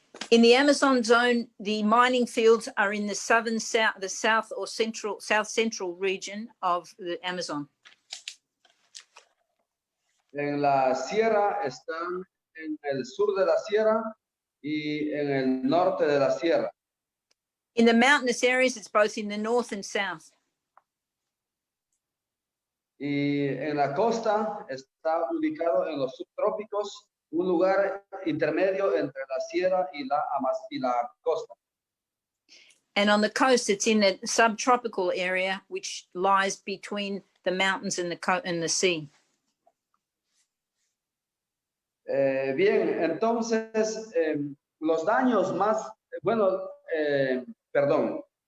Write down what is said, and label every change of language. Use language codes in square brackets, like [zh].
[en] In the Amazon zone, the mining fields are in the south or south-central region of the Amazon. [es] En la sierra están en el sur de la sierra y en el norte de la sierra. [en] In the mountainous areas, it's both in the north and south. [es] Y en la costa está ubicado en los subtrópicos, un lugar intermedio entre la sierra y la costa. [en] And on the coast, it's in the subtropical area, which lies between the mountains and the sea. [es] Bien, entonces los daños más, bueno, perdón.